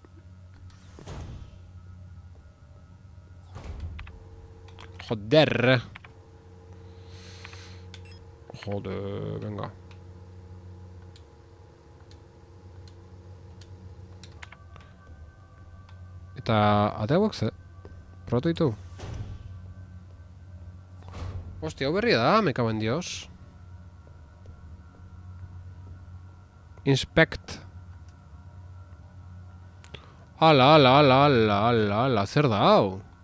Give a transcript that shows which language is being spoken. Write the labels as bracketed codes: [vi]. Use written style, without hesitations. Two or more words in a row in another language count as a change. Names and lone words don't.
[es] Joder, venga. [eu] Eta ateagoak ze? Probatu ditu. Hostia, hau berria da, [es] me cago en Dios. [en] Inspect. [eu] Ala, zer da hau?